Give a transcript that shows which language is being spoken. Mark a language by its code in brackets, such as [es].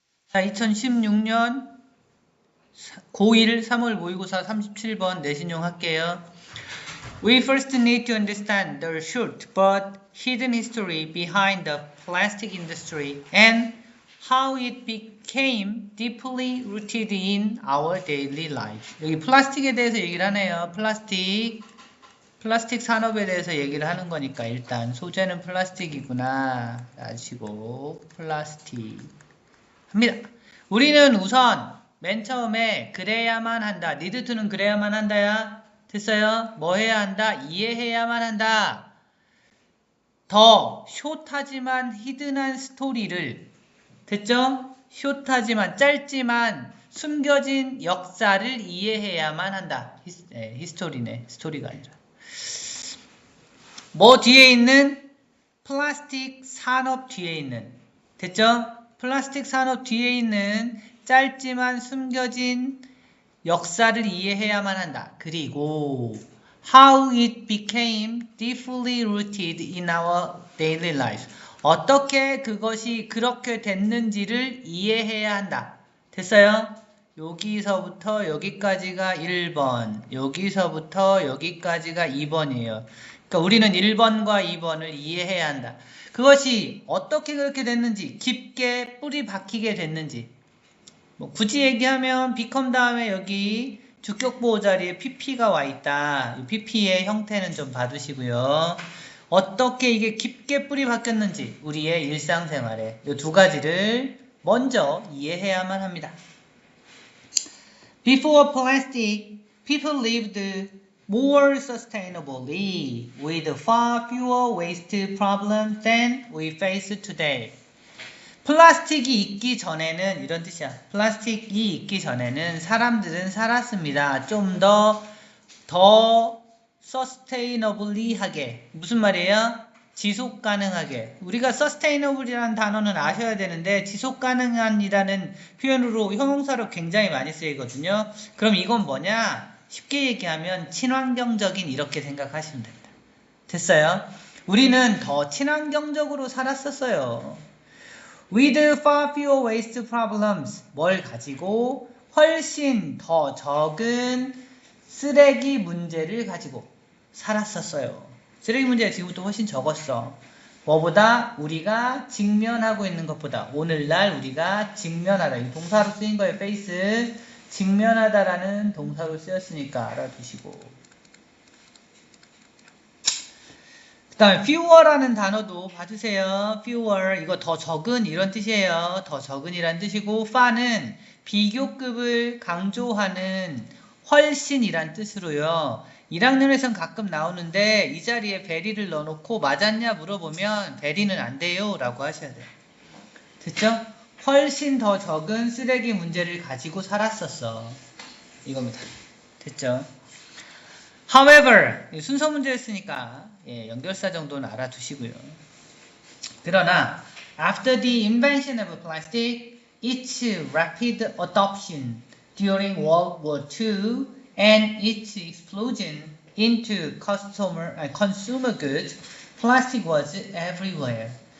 [ko] 자, 2016년 고1 3월 모의고사 37번 내신용 할게요. [en] We first need to understand the short but hidden history behind the plastic industry and how it became deeply rooted in our daily life. [ko] 여기 플라스틱에 대해서 얘기를 하네요. 플라스틱 산업에 대해서 얘기를 하는 거니까 일단 소재는 플라스틱이구나 아시고 플라스틱 합니다. 우리는 우선 맨 처음에 그래야만 한다. need to는 그래야만 한다야. 됐어요? 뭐 해야 한다? 이해해야만 한다. 더 숏하지만 히든한 스토리를 됐죠? 숏하지만 짧지만 숨겨진 역사를 이해해야만 한다. 히스토리네. 스토리가 아니라. 뭐 뒤에 있는? 플라스틱 산업 뒤에 있는. 됐죠? 플라스틱 산업 뒤에 있는 짧지만 숨겨진 역사를 이해해야만 한다. [en] 그리고 how it became deeply rooted in our daily life. [ko] 어떻게 그것이 그렇게 됐는지를 이해해야 한다. 됐어요? 여기서부터 여기까지가 1번, 여기서부터 여기까지가 2번이에요. 그러니까 우리는 1번과 2번을 이해해야 한다. 그것이 어떻게 그렇게 됐는지, 깊게 뿌리 박히게 됐는지. 뭐 굳이 얘기하면 become 다음에 여기 주격보호 자리에 pp가 와 있다. pp의 형태는 좀 봐두시고요. 어떻게 이게 깊게 뿌리 박혔는지 우리의 일상생활에 이 두 가지를 먼저 이해해야만 합니다. [en] Before plastic, people lived more sustainably with far fewer waste problems than we face today. [ko] 플라스틱이 있기 전에는 이런 뜻이야. 플라스틱이 있기 전에는 사람들은 살았습니다. 좀 더 sustainably하게. 무슨 말이에요? 지속 가능하게. 우리가 sustainable이라는 단어는 아셔야 되는데 지속 가능한이라는 표현으로 형용사로 굉장히 많이 쓰이거든요. 그럼 이건 뭐냐? 쉽게 얘기하면 친환경적인 이렇게 생각하시면 됩니다. 됐어요? 우리는 더 친환경적으로 살았었어요. [en] With far fewer waste problems. [ko] 뭘 가지고 훨씬 더 적은 쓰레기 문제를 가지고 살았었어요. 쓰레기 문제가 지금부터 훨씬 적었어. 뭐보다? 우리가 직면하고 있는 것보다. 오늘날 우리가 직면하다. 이 동사로 쓰인 거예요. face. 직면하다라는 동사로 쓰였으니까 알아두시고. 그 다음에 fewer라는 단어도 봐주세요. fewer 이거 더 적은 이런 뜻이에요. 더 적은이란 뜻이고 far는 비교급을 강조하는 훨씬이란 뜻으로요. 1학년에선 가끔 나오는데 이 자리에 very를 넣어놓고 맞았냐 물어보면 very는 안 돼요 라고 하셔야 돼요. 됐죠? 훨씬 더 적은 쓰레기 문제를 가지고 살았었어. 이겁니다. 됐죠? However, 순서 문제였으니까 연결사 정도는 알아두시고요. [en] 그러나 after the invention of plastic, its rapid adoption during World War II and its explosion into consumer goods, plastic was everywhere.